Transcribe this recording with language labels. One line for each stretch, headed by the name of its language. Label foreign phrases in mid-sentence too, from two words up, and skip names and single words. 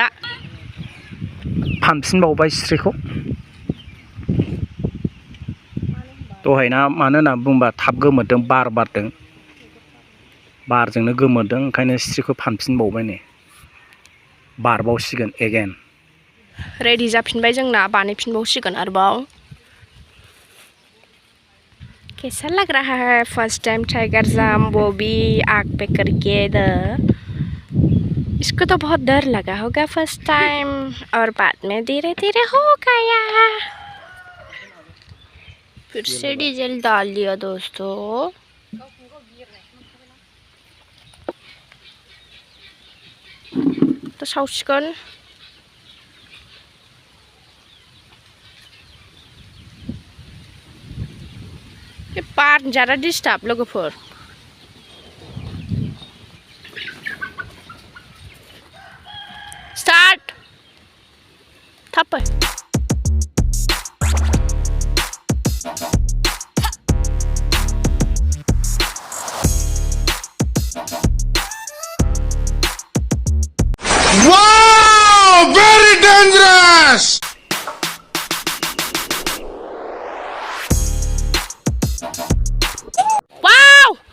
Bodo: फानफिनबावबाय सिथ्रिखौ दहायना मानो होनना बुंबा थाब गोमोरदों बार बारदों बारजोंनो गोमोरदों ओंखायनो सिथ्रिखौ फानफिनबावबाय नै बारबावसिगोन एगेन रेडि जाफिनबाय जोंना बानायफिनबावसिगोन आरोबाव
Hindi: कैसा लग रहा है
English: first time tiger jump
Hindi: वो भी आग पे करके इसको तो बहुत डर लगा होगा
English: first time
Hindi: और बाद में धीरे धीरे हो गया। फिर से डीजल डाल दिया दोस्तों।
Bodo: तो साउसिगोन बार ज़्यादा डिस्टार्ब लोगोफोर। स्टार्ट थाप
English: Wow! Very dangerous! Wow!